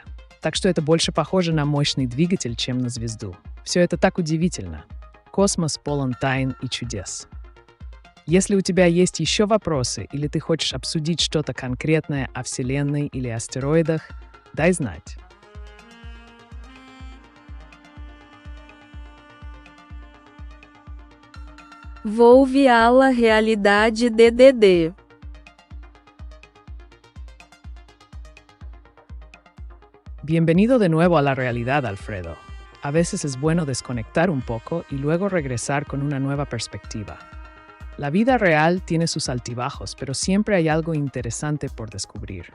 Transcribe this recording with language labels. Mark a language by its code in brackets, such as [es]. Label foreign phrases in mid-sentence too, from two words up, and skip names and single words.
[ru] Так что это больше похоже на мощный двигатель, чем на звезду. Все это так удивительно. Космос полон тайн и чудес. Если у тебя есть еще вопросы, или ты хочешь обсудить что-то конкретное о Вселенной или астероидах, дай знать. [es] Volve à la realidade DDD. Bienvenido de nuevo a la realidad, Alfredo. A veces es bueno desconectar un poco y luego regresar con una nueva perspectiva. La vida real tiene sus altibajos, pero siempre hay algo interesante por descubrir.